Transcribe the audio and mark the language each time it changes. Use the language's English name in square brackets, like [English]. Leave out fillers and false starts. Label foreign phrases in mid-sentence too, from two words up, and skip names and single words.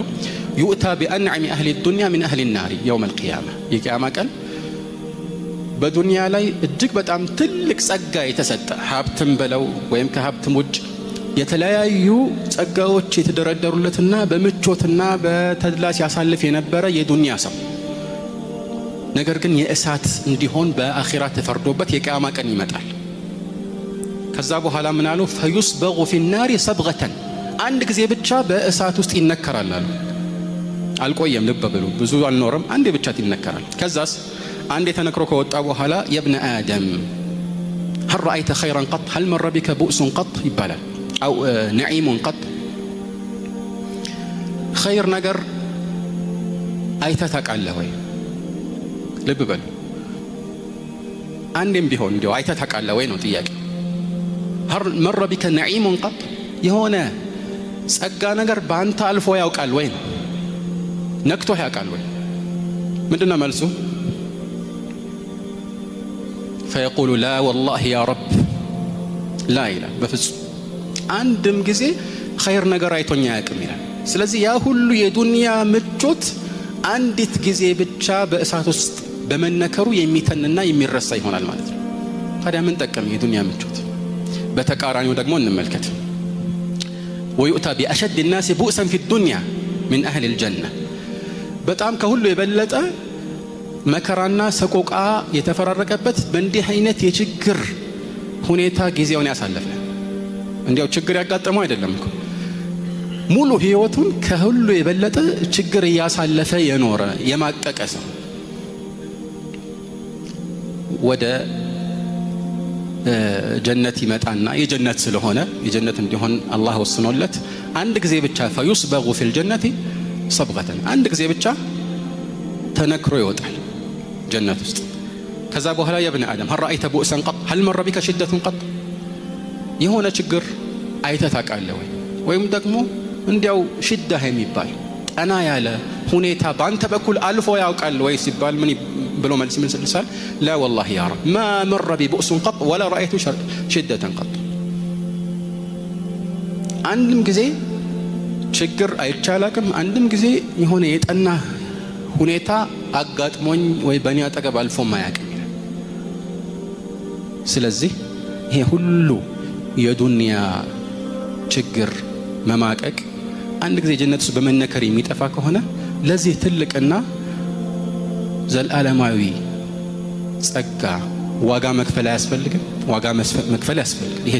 [Arabic] يؤتى بأنعم أهل الدنيا من أهل النار يوم القيامة [Amharic] የቂያማ ቀን በዱንያ ላይ እጅግ በጣም ትልቅ ጸጋ የተሰጠ ሀብትም በለው ወይም ከሀብትም ውጭ የተለያዩ ጸጋዎች የተደረደሩለትና በምቾትና በተድላ ሲያሳልፍ የነበረ የዱንያ ሰው ነገር ግን የእሳት እንዲሆን በአኺራ ተፈርዶበት የቂያማ ቀን ይመጣል። ከዛ በኋላ ምን አሉ? [Arabic] فيصبغ في النار صبغة [Amharic] አንድ ጊዜ ብቻ በእሳት ውስጥ ይነከራል አሉ። አልቆየም፣ ልብ በሉ፣ ብዙ አልኖርም፣ አንዴ ብቻ ይነከራል። ከዛስ አንዴ ተነክሮ ከወጣ በኋላ [Arabic] يا ابن آدم هل رأيت خيرا قط هل مر بك بؤس قط [Amharic] ይባላል [Arabic] أو نعيم قط [Amharic] خير ነገር አይተህ ታውቃለህ ወይ? ልብ በሉ፣ አንዴም ቢሆን እንዲያው አይተህ ታውቃለህ ወይ ነው ጥያቄ። [Arabic] هل مر بك نعيم قط [Amharic] የሆነ ጸጋ ነገር ባንተ አልፎ ያውቃል ወይ ነው? ነክቶ ያውቃል ወይ? ምንድነው መልሱ? [Arabic] فيقول لا والله يا رب لا إله [Amharic] በፍጹም አንድም ጊዜ ኸይር ነገር አይቶኛ ያውቅም ይላል። ስለዚህ ያ ሁሉ የዱንያ ምቾት አንዲት ጊዜ ብቻ በእሳት ውስጥ በመነከሩ የሚተንና የሚረሳ ይሆናል ማለት ነው። ታዲያ ምን ጠቀም የዱንያ ምቾት? በተቃራኒው ደግሞ እንመልከት። [Arabic] ويؤتى بأشد الناس بؤسا في الدنيا من أهل الجنة [Amharic] በጣም ከሁሉ የበለጠ መከራና ሰቆቃ የተፈራረቀበት በእንዲህ አይነት የችግር ሁኔታ ጊዜውን ያሳለፈ እንዲያው ችግር ያጋጠመው አይደለም እኮ ሙሉ ህይወቱን ከሁሉ የበለጠ ችግር ያሳለፈ የኖረ የማቀቀ ሰው ወደ ጀነት ይመጣና የጀነት ስለሆነ የጀነት እንዲሆን አላህ ወስኖለት አንድ ጊዜ ብቻ [Arabic] فيصبغ في الجنة صبغة [Amharic] አንድ ጊዜ ብቻ ተነክሮ ይወጣል ጀነት ውስጥ ከዛ በኋላ [Arabic] يا ابن آدم هل رأيت بؤسا قط هل مر بك شدة قط [Amharic] የሆነ ችግር አይተህ ታውቃለህ ወይም ደግሞ እንዲያው ሽዳ የሚባል ጠና ያለ ሁኔታ ባንተ በኩል አልፎ ያውቃል ወይ ሲባል ምን ብሎ መልስ ምን ስልሳል [Arabic] لا والله يا رب ما مر بي بؤس قط ولا رأيت شدة قط [Amharic] አንድም ጊዜ ችግር አይቻላቅም አንድም ጊዜ የሆነ የጠና ሁኔታ አጋጥሞኝ ወይ በእኔ አጠገብ አልፎ ማያውቅም ስለዚህ ይሄ ሁሉ የዱንያ ችግር መማቀቅ አንድ ጊዜ ጀነት ውስጥ በመነከር የሚጠፋ ከሆነ ለዚህ ትልቅና ዘላለማዊ ጸጋ ዋጋ መክፈል ያስፈልጋል ዋጋ መክፈል ያስፈልጋል ይሄ